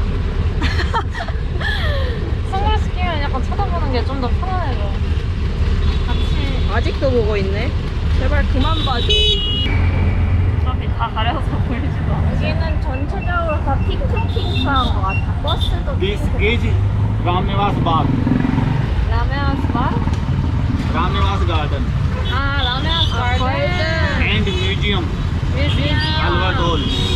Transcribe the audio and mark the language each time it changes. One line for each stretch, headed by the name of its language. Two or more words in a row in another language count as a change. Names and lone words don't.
Korean: 선글라스 끼면 약간 쳐다보는 게 좀 더 편안해져. 같이 아직도 보고 있네. 제발 그만 봐줘. 어차피 다 가려서 보이지도 않아. 여기는 전체적으로 다 핑크핑크한 것 같아. 버스도 핑크.
Hindi: गेज रामनिवास बाग
Korean: 라면 스팟?
Hindi: रामनिवास गार्डन
Korean: 아, 라면 가든.
English: and museum
Korean: 뮤지엄.
Hindi: अल्बर्ट हॉल